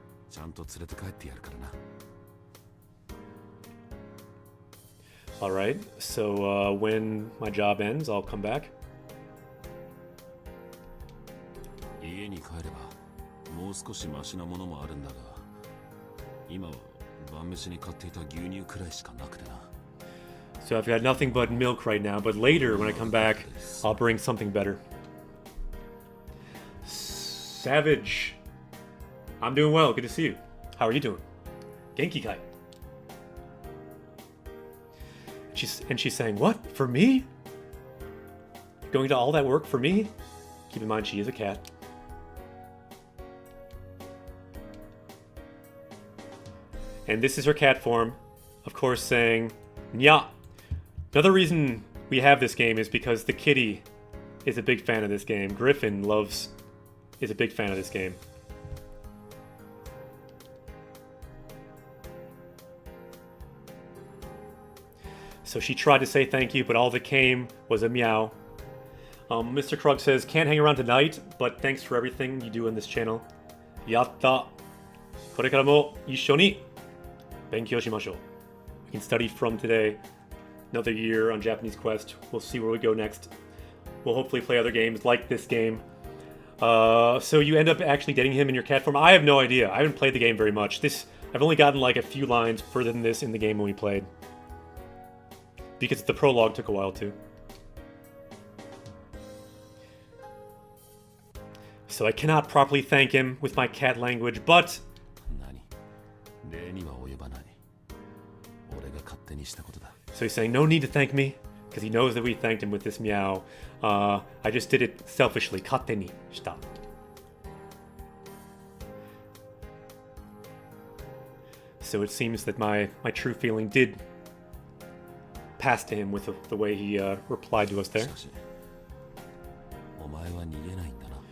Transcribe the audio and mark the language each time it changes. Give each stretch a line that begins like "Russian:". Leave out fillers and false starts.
Japanese: ちゃんと連れて帰ってやるからな。
English: Alright, so when my job ends, I'll come back.
Japanese: 家に帰ればもう少しマシなものもあるんだが、今は晩飯に買っていた牛乳くらいしかなくてな。
English: So I've got nothing but milk right now, but later when I come back, I'll bring something better. Savage. I'm doing well, good to see you. How are you doing?
Japanese: Genki kai.
English: She's saying, what? For me? Going to all that work for me? Keep in mind she is a cat. And this is her cat form, of course saying, Nya. Another reason we have this game is because the kitty is a big fan of this game. Griffin is a big fan of this game. So she tried to say thank you, but all that came was a meow. Mr. Krug says, can't hang around tonight, but thanks for everything you do in this channel. Yatta.
Japanese: これからも一緒に勉強しましょう.
English: We can study from today. Another year on Japanese Quest. We'll see where we go next. We'll hopefully play other games like this game. So you end up actually dating him in your cat form? I have no idea. I haven't played the game very much. I've only gotten like a few lines further than this in the game when we played. Because the prologue took a while too. So I cannot properly thank him with my cat language, but...
Japanese: 礼には及ばない。俺が勝手にしたことだ。
English: So he's saying, no need to thank me, because he knows that we thanked him with this meow. I just did it selfishly.
Japanese: 勝手にした.
English: So it seems that my true feeling did pass to him with the way he replied to us there.
Japanese: しかし、お前は逃げないんだな。